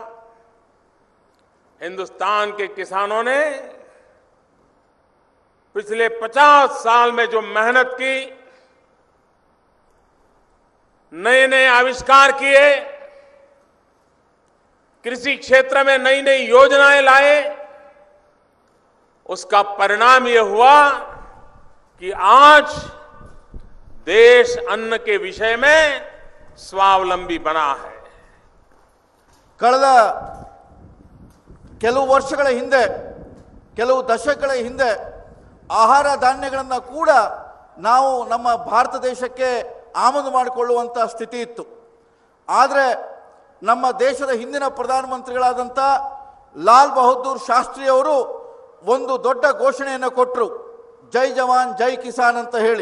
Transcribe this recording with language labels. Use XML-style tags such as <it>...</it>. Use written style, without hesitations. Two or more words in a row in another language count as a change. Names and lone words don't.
<hi>हिंदुस्तान के किसानों ने पिछले 50 साल में जो मेहनत की, नए नए आविष्कार किए, कृषि क्षेत्र में नई नई योजनाएं लाए, उसका परिणाम यह हुआ कि आज देश अन्न के विषय में स्वावलंबी बना है.</hi> <kn>ಕಳೆದ ಕೆಲವು ವರ್ಷಗಳ ಹಿಂದೆ, ಕೆಲವು ದಶಕಗಳ ಹಿಂದೆ ಆಹಾರ ಧಾನ್ಯಗಳನ್ನು ಕೂಡ ನಾವು ನಮ್ಮ ಭಾರತ ದೇಶಕ್ಕೆ ಆಮದು ಮಾಡಿಕೊಳ್ಳುವಂಥ ಸ್ಥಿತಿ ಇತ್ತು. ಆದರೆ ನಮ್ಮ ದೇಶದ ಹಿಂದಿನ ಪ್ರಧಾನಮಂತ್ರಿಗಳಾದಂಥ ಲಾಲ್ ಬಹದ್ದೂರ್ ಶಾಸ್ತ್ರಿ ಅವರು ಒಂದು ದೊಡ್ಡ ಘೋಷಣೆಯನ್ನು ಕೊಟ್ಟರು,</kn> <hi>जय जवान जय किसान</hi> <kn>ಅಂತ ಹೇಳಿ.</kn>